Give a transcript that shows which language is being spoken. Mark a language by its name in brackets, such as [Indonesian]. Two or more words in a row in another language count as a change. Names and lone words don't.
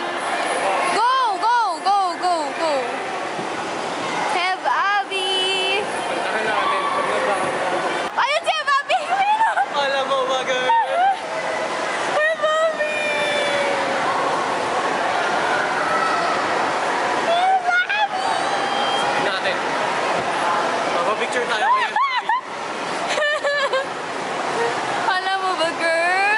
[English] Go, go, go, go, go. Hev Abi. [Filipino] Puntahan natin. Pag nabaka. Ayun si Hev Abi! Ayun! Alam mo ba, girl? Hev Abi! Sabihin natin. Papa-picture tayo kayo. Alam mo ba, girl?